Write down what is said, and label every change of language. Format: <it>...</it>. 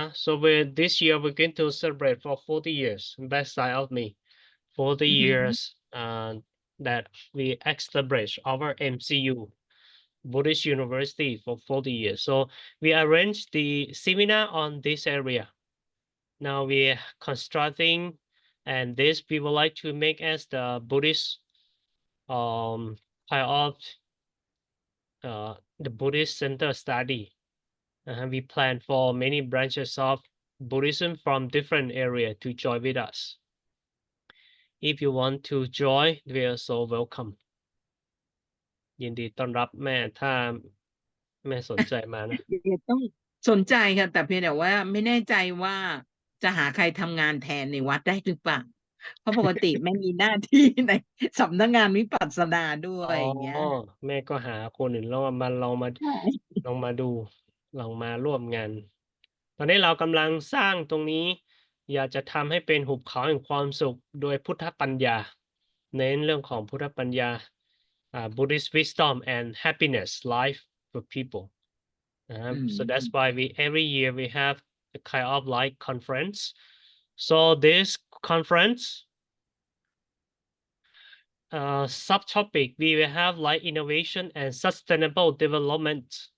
<en>so this year we're going to celebrate for 40 years best side of me 40 years that we established our MCU Buddhist University for 40 years so we arranged the seminar on this area now we're constructing and this we would like to make as the Buddhist kind of the Buddhist Center study. We plan for many branches of Buddhism from different area to join with us. If you want to join, we are so welcome.</en> <th>ยินดีต้อนรับแม่ถ้าแม่สนใจมานะ เดี๋ยวต้องสนใจค่ะแต่เพียงแต่ว่าไม่แน่ใจว่าจะหาใครทำงานแทนในวัดได้หรือเปล่าเพราะปกติไม่มีหน้าที่ในสำนักงานวิปัสสนาด้วยอย่างเงี้ย แม่ก็หาคนอื่นแล้วมาลองมา ใช่ ลองมาดูลองมาร่วมงาน ตอนนี้เรากำลังสร้างตรงนี้ อยากจะทำให้เป็นหุบเขาแห่งความสุขโดยพุทธปัญญาเน้นเรื่องของพุทธปัญญา</th> <en>Buddhist wisdom and happiness life for people. So that's why every year we have a kind of like conference. So this conference subtopic we will have like innovation and sustainable development.</en>